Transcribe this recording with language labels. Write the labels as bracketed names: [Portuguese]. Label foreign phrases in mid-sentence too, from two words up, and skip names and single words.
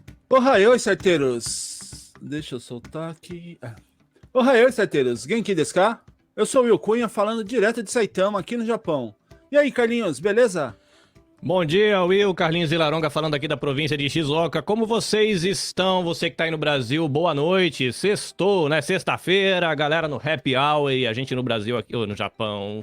[Portuguese] Ohayou, certeiros! Deixa eu soltar aqui. Ohayou, certeiros! [Japanese] 元気ですか? [Portuguese] Eu sou o Will Cunha, falando direto de Saitama, aqui no Japão. E aí, Carlinhos, beleza? Bom dia, Will. Carlinhos Vilaronga falando aqui da província de Shizuoka. Como vocês estão? Você que tá aí no Brasil, boa noite. Sextou, né? Sexta-feira, a galera no [English] Happy Hour [Portuguese] e a gente no Brasil aqui, no Japão.